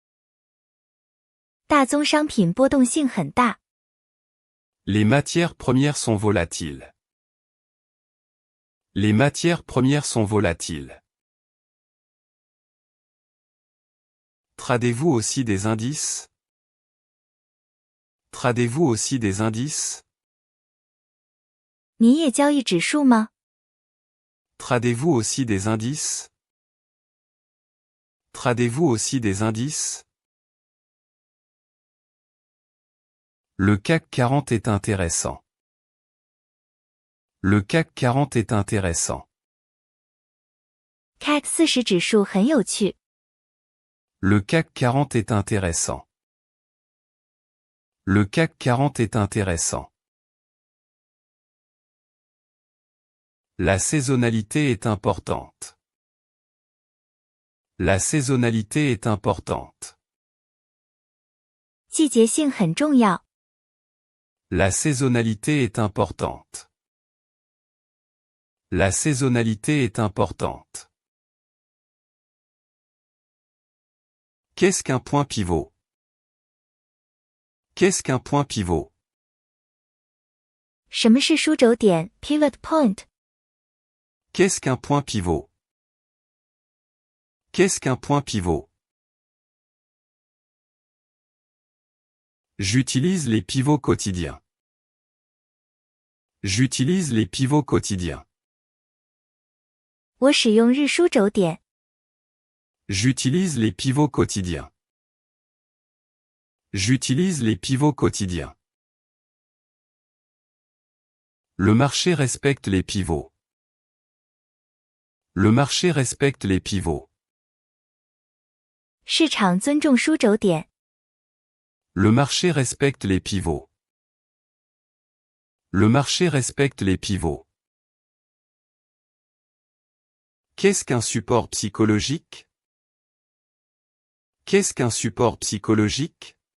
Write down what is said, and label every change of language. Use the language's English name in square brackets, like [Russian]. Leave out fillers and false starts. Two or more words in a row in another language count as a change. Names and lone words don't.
[Chinese] 大宗商品波动性很大。 [French] Les matières premières sont volatiles. Les matières premières sont volatiles. Tradez-vous aussi des indices? Tradez-vous aussi des indices? [Chinese] 你也交易指数吗？ [French] Tradez-vous aussi des indices? Tradez-vous aussi des indices? Le CAC 40 est intéressant. Le CAC 40 est intéressant. [Chinese] CAC 40指数很有趣。 [French] Le CAC 40 est intéressant. Le CAC 40 est intéressant. La saisonnalité est importante. La saisonnalité est importante. [Chinese] 季节性很重要。 [French] La saisonnalité est importante. La saisonnalité est importante. Qu'est-ce qu'un point pivot? Qu'est-ce qu'un point pivot? [Chinese] 什么是枢轴点 [English] pivot point？ [French] Qu'est-ce qu'un point pivot? Qu'est-ce qu'un point pivot? J'utilise les pivots quotidiens. J'utilise les pivots quotidiens. [Chinese] 我使用日枢轴点。 [French] J'utilise les pivots quotidiens. J'utilise les pivots quotidiens. Le marché respecte les pivots. Le marché respecte les pivots. [Chinese] 市场尊重枢轴点。 [French] Le marché respecte les pivots. Le marché respecte les pivots. Qu'est-ce qu'un support psychologique? Qu'est-ce qu'un support psychologique?